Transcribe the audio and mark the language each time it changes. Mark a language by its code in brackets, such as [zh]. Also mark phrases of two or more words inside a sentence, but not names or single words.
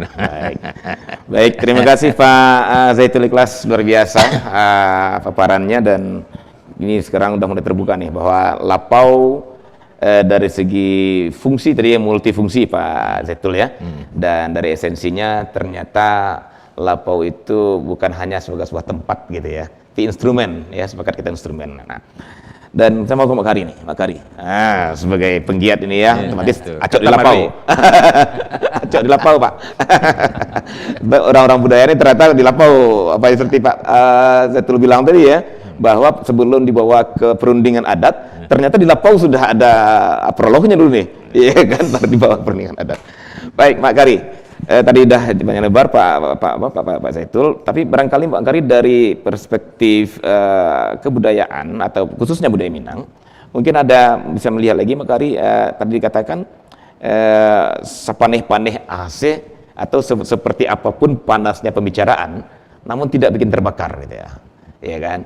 [id] Baik, terima kasih Pak Zaithul Ikhlas, luar biasa paparannya, dan ini sekarang udah mulai terbuka nih bahwa lapau dari segi fungsi tadi multifungsi Pak Zaithul ya, dan dari esensinya ternyata lapau itu bukan hanya sebagai sebuah tempat gitu ya, tapi instrumen ya, sepakat kita instrumen. Nah, dan saya mau ke Mak Kari nih, Mak Kari. Sebagai penggiat ini ya, otomatis [min] acok di lapau. Acok di lapau, Pak. [id] Orang-orang budaya ini ternyata di lapau, apa seperti Pak Zaitun bilang tadi ya, bahwa sebelum dibawa ke perundingan adat, ternyata di lapau sudah ada prolognya dulu nih, iya kan, baru dibawa perundingan adat. Baik, Mak Kari. Tadi udah banyak lebar Pak Zaitun, tapi barangkali Pak Kari dari perspektif kebudayaan atau khususnya budaya Minang, mungkin ada bisa melihat lagi Pak Kari, tadi dikatakan sepaneh-paneh AC atau seperti apapun panasnya pembicaraan, namun tidak bikin terbakar gitu ya, ya kan?